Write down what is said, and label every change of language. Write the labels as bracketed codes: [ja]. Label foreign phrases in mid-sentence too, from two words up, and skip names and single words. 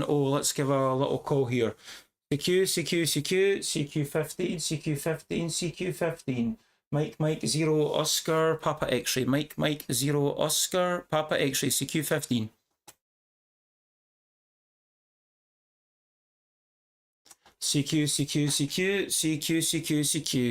[en] Let's give a little call here. CQ, CQ, CQ, CQ15, CQ15, CQ15. Mike 0 Oscar Papa X-ray. Mike 0 Oscar Papa X-ray. CQ15. CQ, CQ, CQ, CQ, CQ, CQ.